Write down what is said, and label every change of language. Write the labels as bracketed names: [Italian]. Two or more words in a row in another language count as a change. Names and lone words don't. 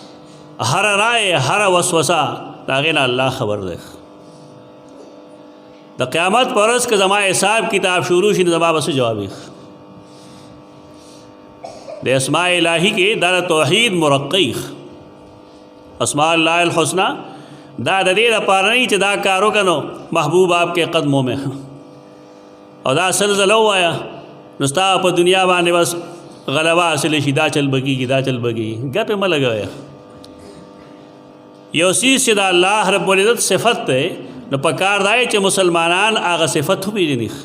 [Pashto] هر رائے هر وسوسه د هغې نه الله خبر دی د قیامت پر ورځ که زما حساب کتاب شروع شي نو زما به څه جواب وي؟ د اسماء الهي کې دا د توحید مرقی اسماء الله الحسنہ دا د دې لپاره نه چې دا کار وکړو [Urdu] محبوب آپ کے قدموں میں [Pashto] او دا سلسله ووایا نو ستا په دنیا باندې بس غلبه حاصل شي، دا چل بکیږي دا چل بکیږي، ګپې مه لګوئ. یو څیز چې د الله رب العزت صفت دی نو په کار دا چې مسلمانان هغه صفت وپېژني.